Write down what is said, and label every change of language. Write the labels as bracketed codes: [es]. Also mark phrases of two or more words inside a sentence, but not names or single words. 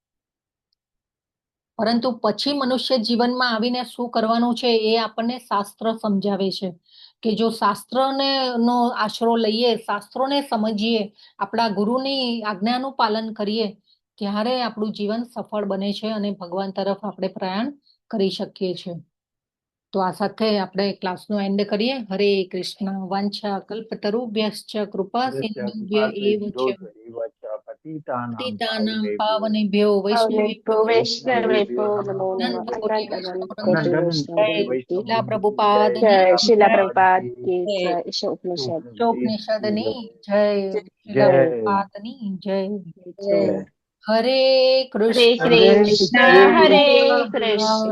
[gu] પરંતુ પછી મનુષ્ય જીવનમાં આવીને શું કરવાનું છે એ આપણને શાસ્ત્ર સમજાવે છે કે જો શાસ્ત્રને નો આશરો લઈએ, શાસ્ત્રોને સમજીએ, આપણા ગુરુની આજ્ઞાનું પાલન કરીએ ત્યારે આપણું જીવન સફળ બને છે અને ભગવાન તરફ આપણે પ્રયાણ કરી શકીએ છીએ. તો આ સાથે આપણે ક્લાસનો એન્ડ કરીએ. [sa] हरे कृष्ण. वांछा कल्पतरुभ्यश्च कृपा सिंधुभ्य एव च पतितानां पावनेभ्यो वैष्णवेभ्यो वैष्णवेभ्यो नमो नमः. અનંત કોટિ કોટિ વૈષ્ણવ વૈષ્ણવ [gu] જય શીલા પ્રભુપાદની જય શીલા જય [hi] प्रभुपाद की जय. ઈશા ઉપનિષદ [gu] ચોપનિષદની જય શીલા જય. પ્રભુપાદની જય. જય. [sa] હરે હરે કૃષ્ણ कृष्ण हरे कृष्ण